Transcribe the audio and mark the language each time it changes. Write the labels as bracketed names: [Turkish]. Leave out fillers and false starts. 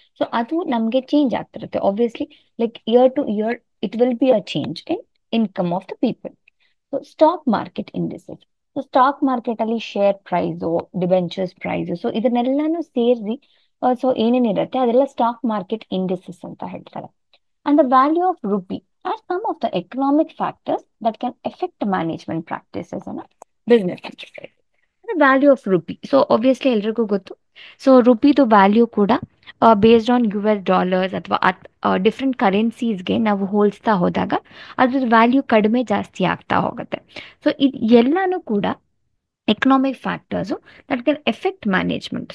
[Kannada] So ಅದು ನಮಗೆ change ಆಗ್ತಿರುತ್ತೆ obviously. [English] Like year to year it will be a change in income of the people. [Kannada] So stock market indices. So stock market ಅಲ್ಲಿ share price, debentures price, so ಇದನ್ನೆಲ್ಲಾನು ಸೇರಿಸಿ so ಏನೇನಿರುತ್ತೆ ಅದೆಲ್ಲ stock market indices ಅಂತ ಹೇಳ್ತಾರೆ. [English] And the value of rupee are some of the economic factors that can affect management practices in a business enterprise. The value of rupee. So obviously [Kannada] ಎಲ್ರಿಗೂ ಗೊತ್ತು. So ರುಪಿದು value ಕೂಡ based on US dollars ಅಥವಾ different ಕರೆನ್ಸೀಸ್ಗೆ ನಾವು ಹೋಲಿಸ್ತಾ ಹೋದಾಗ ಅದ್ರದ್ದು value ಕಡಿಮೆ ಜಾಸ್ತಿ ಆಗ್ತಾ ಹೋಗುತ್ತೆ. ಸೊ ಇದು ಎಲ್ಲಾನು ಕೂಡ economic factors [English] That can effect management.